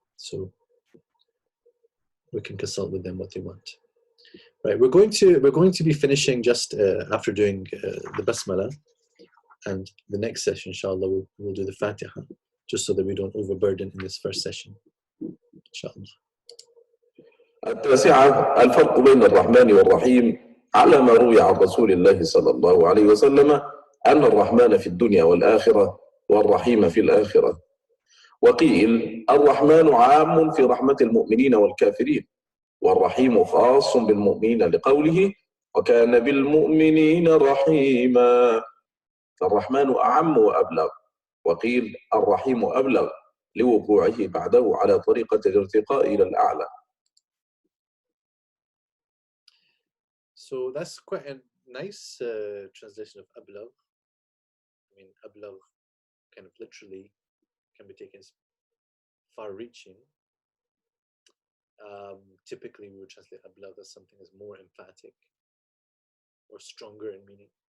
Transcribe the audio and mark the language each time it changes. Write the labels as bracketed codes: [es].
[en] So we can consult with them what they want. Right, we're going to be finishing just after doing the Basmalah, and the next session, inshallah, we'll do the Fatiha, just so that we don't overburden in this first session, inshallah. [ar] التاسعة الفرق بين الرحمن والرحيم على ما روي عن رسول الله صلى الله عليه وسلم أن الرحمن في الدنيا والآخرة والرحيم في الآخرة. وقيل الرحمن عام في رحمة المؤمنين والكافرين، والرحيم خاص بالمؤمنين لقوله وكان بالمؤمنين رحيما. فالرحمن أعم وأبلغ، وقيل الرحيم أبلغ لوقوعه بعده على طريقة الارتقاء إلى الأعلى. [en] So that's quite a nice translation of ablagh. I mean, ablagh kind of literally can be taken as far-reaching. Typically, we would translate ablagh as something that's more emphatic or stronger in meaning.